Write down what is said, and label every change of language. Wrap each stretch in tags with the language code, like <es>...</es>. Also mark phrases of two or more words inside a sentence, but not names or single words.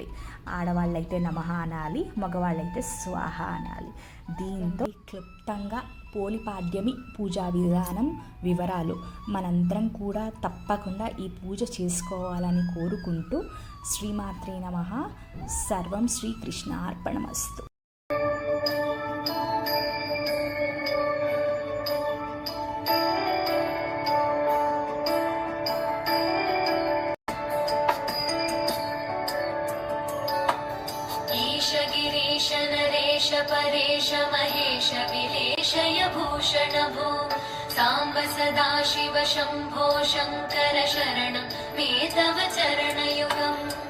<te>ఆడవాళ్ళైతే నమః అనాలి, మగవాళ్ళైతే స్వాహ అనాలి. దీంతో క్లుప్తంగా పోలిపాడ్యమి పూజా విధానం వివరాలు మనందరం కూడా తప్పకుండా ఈ పూజ చేసుకోవాలని కోరుకుంటూ</te> <sa>శ్రీమాత్రే నమః. సర్వం శ్రీకృష్ణార్పణమస్తు. गिरीश नरेश परेश महेश विलेशय भूषण भो साम्ब सदा शिव शम्भो शङ्कर शरणं मे तव चरणयुगम्</sa>